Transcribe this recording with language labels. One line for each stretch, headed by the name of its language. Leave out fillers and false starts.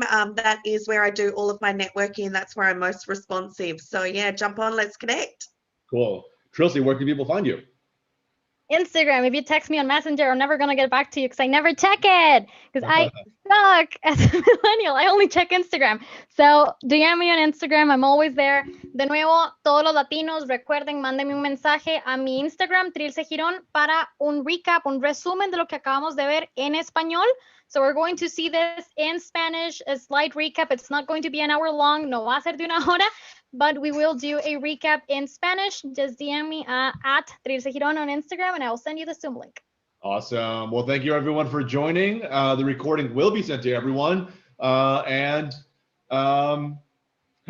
English: That is where I do all of my networking, and that's where I'm most responsive. So yeah, jump on, let's connect. Cool. Trilcy, where can people find you? Instagram. If you text me on Messenger, I'm never going to get back to you because I never check it because I suck as a millennial. I only check Instagram. So DM me on Instagram. I'm always there.
Spanish: De nuevo, todos los latinos, recuerden, mándenme un mensaje a mi Instagram, Trilce Girón, para un recap, un resumen de lo que acabamos de ver en español.
English: So we're going to see this in Spanish, a slight recap. It's not going to be an hour long.
Spanish: No va a ser de una hora.
English: But we will do a recap in Spanish. Just DM me at Trilce Girón on Instagram, and I will send you the Zoom link. Awesome. Well, thank you everyone for joining. The recording will be sent to everyone. And have